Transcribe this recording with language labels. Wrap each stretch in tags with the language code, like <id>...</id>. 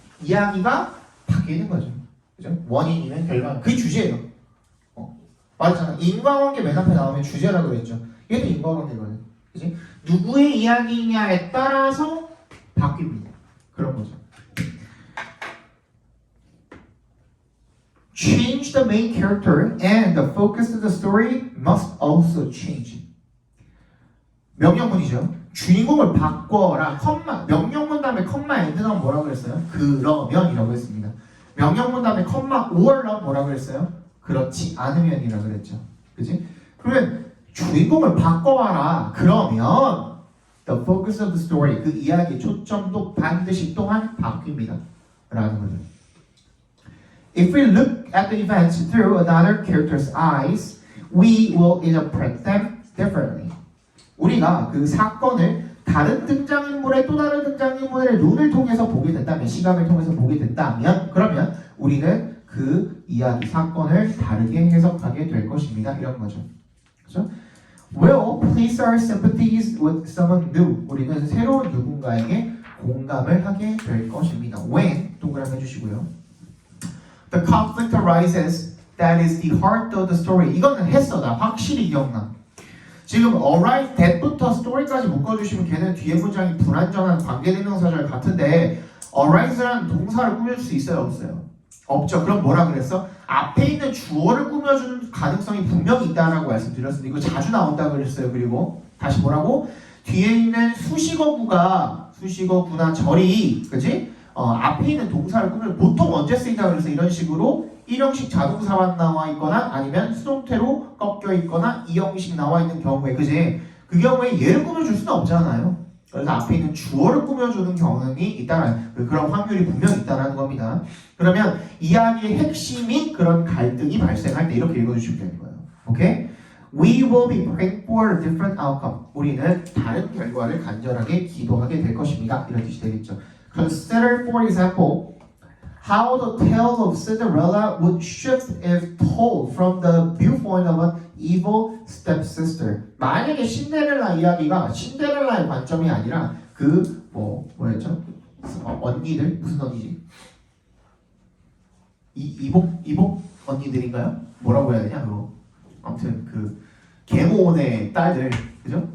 <ko>이야기가 바뀌는 거죠. 그죠? 원인이면 결과. 그게 주제예요. 맞잖아. 인과관계 맨 앞에 나오면 주제라고 그랬죠. 얘도 인과관계거든. 그지? 누구의 이야기냐에 따라서 바뀝니다. 그런 거죠.</ko> <en>Change the main character and the focus of the story must also change.</en> <ko>명령문이죠. 주인공을 바꿔라. 컴마. 명령문 다음에 컴마 엔드 넣으면 뭐라고 그랬어요? 그러면이라고 했습니다. 명령문 다음에 컴마 or 넣으면 뭐라고 그랬어요? 그렇지 않으면이라고 그랬죠. 그지? 그러면 주인공을 바꿔와라. 그러면</ko> <en>the focus of the story</en> <ko>그 이야기의 초점도 반드시 또한 바뀝니다. 라는 거죠.</ko> <en>If we look at the events through another character's eyes, we will interpret them differently.</en> <ko>우리가 그 사건을 다른 등장인물의 또 다른 등장인물의 눈을 통해서 보게 된다면, 시각을 통해서 보게 된다면, 그러면 우리는 그 이야기, 사건을 다르게 해석하게 될 것입니다. 이런 거죠. 그죠?</ko> <en>Will place our sympathies with someone new.</en> <ko>우리는 새로운 누군가에게 공감을 하게 될 것입니다. When 동그라미 해주시고요.</ko> <en>The conflict arises. That is the heart of the story.</en> <ko>이거는 했어. 나 확실히 기억나. 지금 arrive that부터 story까지 묶어주시면 걔는 뒤에 문장이 불완전한 관계대명사절 같은데 arise라는 동사를 꾸밀 수 있어요? 없어요? 없죠. 그럼 뭐라 그랬어? 앞에 있는 주어를 꾸며주는 가능성이 분명히 있다라고 말씀드렸습니다. 이거 자주 나온다고 그랬어요. 그리고 다시 뭐라고? 뒤에 있는 수식어구나 절이 그지? 앞에 있는 동사를 꾸며 보통 언제 쓰인다 그래서 이런 식으로 1형식 자동사만 나와 있거나 아니면 수동태로 꺾여 있거나 2형식 나와 있는 경우에 그지? 그 경우에 얘를 꾸며줄 수는 없잖아요. 그래서 앞에 있는 주어를 꾸며주는 경향이 있다는 그런 확률이 분명히 있다는 겁니다. 그러면 이야기의 핵심인 그런 갈등이 발생할 때 이렇게 읽어주시면 되는 거예요. 오케이?</ko> <en>We will be praying for a different outcome.</en> <ko>우리는 다른 결과를 간절하게 기도하게 될 것입니다. 이런 뜻이 되겠죠.</ko> <en>Consider, for example, how the tale of Cinderella would shift if told from the viewpoint of an evil stepsister.</en> <ko>만약에 신데렐라 이야기가 신데렐라의 관점이 아니라 그 뭐였죠? 언니들 무슨 언니지? 이복 언니들인가요? 뭐라고 해야 되냐 그거. 아무튼 그 계모네 딸들 그죠?</ko>